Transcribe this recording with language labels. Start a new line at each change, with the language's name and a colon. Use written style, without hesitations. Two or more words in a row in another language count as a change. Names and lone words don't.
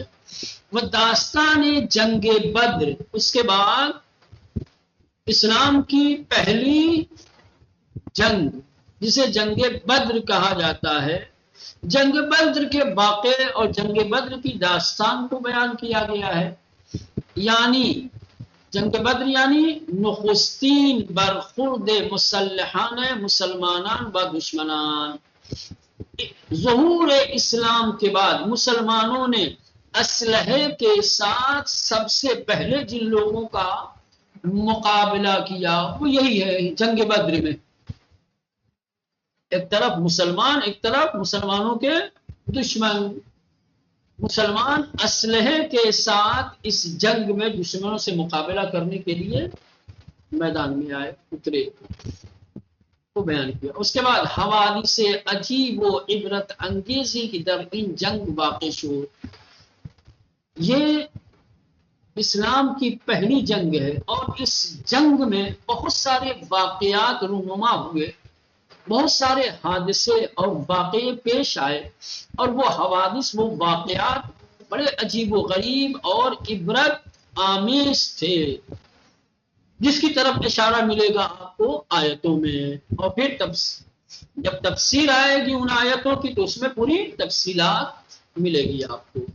Urdu: وہ داستان جنگ بدر، اس کے بعد اسلام کی پہلی جنگ جسے جنگ بدر کہا جاتا ہے، جنگ بدر کے واقعے اور جنگ بدر کی داستان کو بیان کیا گیا ہے۔
Persian: یعنی جنگ بدر یعنی نخستین برخورد مسلحان مسلمانان و دشمنان،
Urdu: ظہور اسلام کے بعد مسلمانوں نے اسلحے کے ساتھ سب سے پہلے جن لوگوں کا مقابلہ کیا وہ یہی ہے جنگ بدر میں۔ ایک طرف مسلمان، ایک طرف مسلمانوں کے دشمن، مسلمان اسلحے کے ساتھ اس جنگ میں دشمنوں سے مقابلہ کرنے کے لیے میدان میں آئے، اترے، کو بیان کیا۔ اس کے بعد
Persian: حوادث عجیب و عبرت انگیزی کی در این جنگ واقع شد،
Urdu: یہ اسلام کی پہلی جنگ ہے اور اس جنگ میں بہت سارے واقعات رونما ہوئے، بہت سارے حادثے اور واقعے پیش آئے، اور وہ حوادث، وہ واقعات بڑے عجیب و غریب اور عبرت آمیز تھے، جس کی طرف اشارہ ملے گا آپ کو آیتوں میں، اور پھر جب تفسیر آئے گی ان آیتوں کی تو اس میں پوری تفصیلات ملے گی آپ کو۔